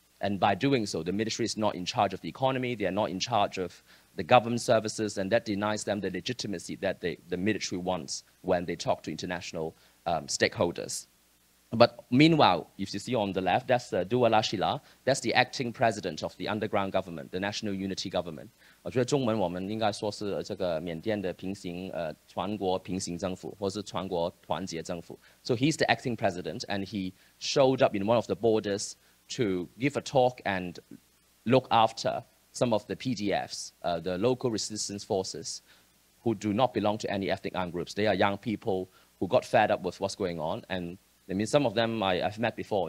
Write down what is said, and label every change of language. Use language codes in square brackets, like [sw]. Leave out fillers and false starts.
[en] And by doing so, the military is not in charge of the economy, they are not in charge of the government services, and that denies them the legitimacy that the military wants when they talk to international stakeholders. But meanwhile, if you see on the left, that's Dua Lashila, that's the acting president of the underground government, the National Unity Government. [zh] 我觉得中文我们应该说是这个缅甸的全国平行政府，或是全国团结政府。 [en] So he's the acting president, and he showed up in one of the borders to give a talk and look after some of the PDFs, the local resistance forces, who do not belong to any ethnic armed groups. They are young people who got fed up with what's going on, and I mean, some of them I've met before.